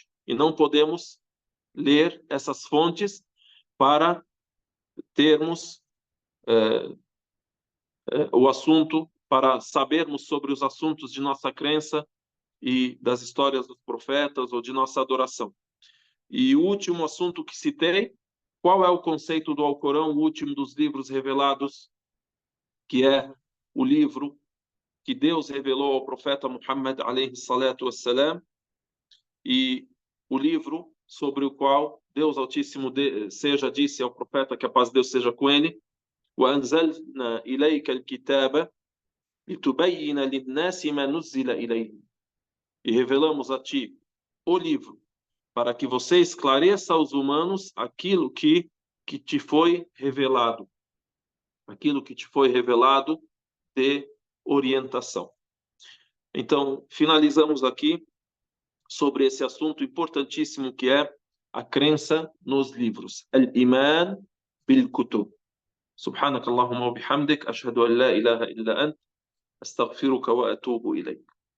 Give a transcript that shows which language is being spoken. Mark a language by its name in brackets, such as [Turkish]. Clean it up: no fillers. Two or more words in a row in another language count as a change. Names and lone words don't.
[Portuguese] E não podemos ler essas fontes para termos o assunto, para sabermos sobre os assuntos de nossa crença e das histórias dos profetas ou de nossa adoração. E o último assunto que citei, qual é o conceito do Alcorão, o último dos livros revelados, que é o livro que Deus revelou ao profeta Muhammad [Arabic] عليه الصلاة والسلام, [Portuguese] e o livro sobre o qual Deus Altíssimo disse ao profeta, que a paz de Deus seja com ele, [Arabic] وَأَنزَلْنَا إِلَيْكَ الْكِتَابَ لِتُبَيِّنَ لِلنَّاسِ مَا نُزِّلَ إِلَيْهِمْ. [Portuguese] E revelamos a ti o livro, para que você esclareça aos humanos aquilo que te foi revelado. Aquilo que te foi revelado de orientação. Então, finalizamos aqui sobre esse assunto importantíssimo que é a crença nos livros. [Arabic] الإيمان بالكتب. سبحانك اللهم وبحمدك أشهد أن لا إله إلا أنت أستغفرك وأتوب إليك